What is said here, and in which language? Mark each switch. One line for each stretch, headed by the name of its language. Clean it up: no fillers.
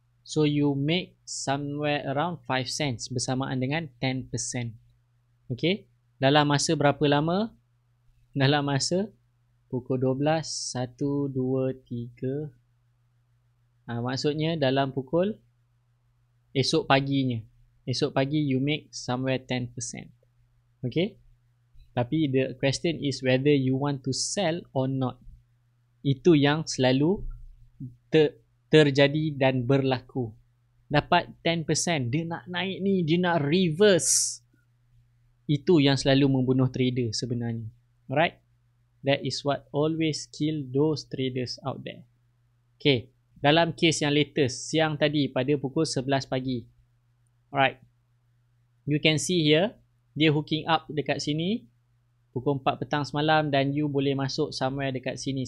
English: So you make somewhere around 5 cents
Malay: bersamaan dengan
English: 10%. Okay.
Malay: Dalam masa berapa lama? Dalam masa pukul 12, 1, 2, 3. Maksudnya dalam pukul esok paginya. Esok pagi
English: you make somewhere 10%. Okay.
Malay: Tapi
English: the question is whether you want to sell or not.
Malay: Itu yang selalu terjadi dan berlaku. Dapat 10%, dia nak naik ni, dia nak reverse. Itu yang selalu membunuh trader sebenarnya.
English: Alright? That is what always kill those traders out there.
Malay: Okay. Dalam case yang latest, siang tadi pada pukul 11 pagi. Alright.
English: You can see here,
Malay: dia hooking up dekat sini. Pukul 4 petang semalam dan you boleh masuk somewhere dekat sini.